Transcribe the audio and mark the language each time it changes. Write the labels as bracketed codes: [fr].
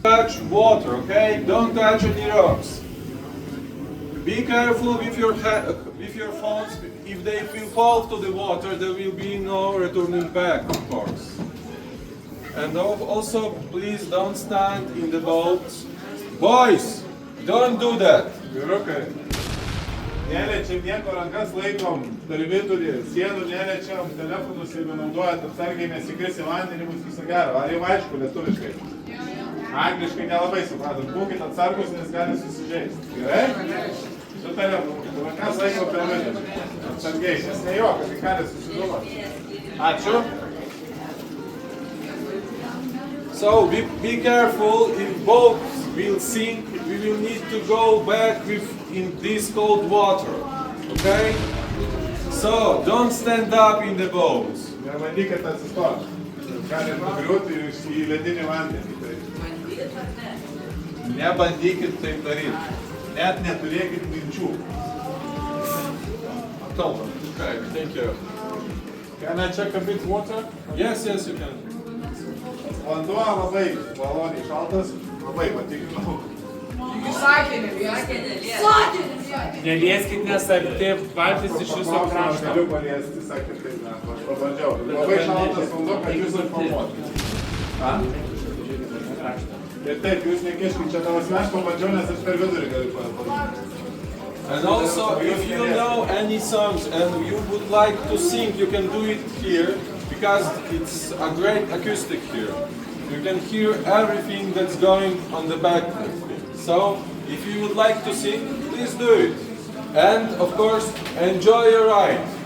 [en] Touch water, okay? Don't touch any rocks. Be careful with your phones. If they will fall to the water, there will be no returning back, of course. And also, please don't stand in the boat. Boys, don't do that. [lt] Vyrukai, neliečiam nieko, rankas laikom, tarvyturį, sienų neliečiam, telefonus jeigu naudojat, atsargiai nesikris į vandenį, bus viso gero. Ar jau aišku lietuviškai? Angliškai nelabai supratom. Būkit atsargus, nes gali susižeisti. Gerai? Sutarėm, rankas laikom per vidurį. Atsargiai, nes nejuokas, tai gali susiduoti. Ačiū. So be careful, if boats will sink, we will need to go back in this cold water, okay? So don't stand up in the boats. Nebandykit atsistoti. Gali nugriūti į ledinį vandenį. Nebandykit taip daryti. Net neturėkit minčių. Kalbam. [en] Okay, thank you. Can I check a bit water? Yes, you can. [lt] Vanduo labai maloniai šaltas, labai patikinau. Nelieskit, nes arti valtis iš viso krašto. Galiu paliesti, sakė, taip, ne, aš pabandžiau. Labai šaltas vanduo, kad jūs informuotumėte. Ir taip, jūs nekiškit čia tavas, aš pabandžiau, nes aš per vidurį galiu padaryti. [en] And also, if you know any songs and you would like to sing, you can do it here, because it's a great acoustic here. You can hear everything that's going on the back. So, If you would like to sing, please do it. And of course, enjoy your ride.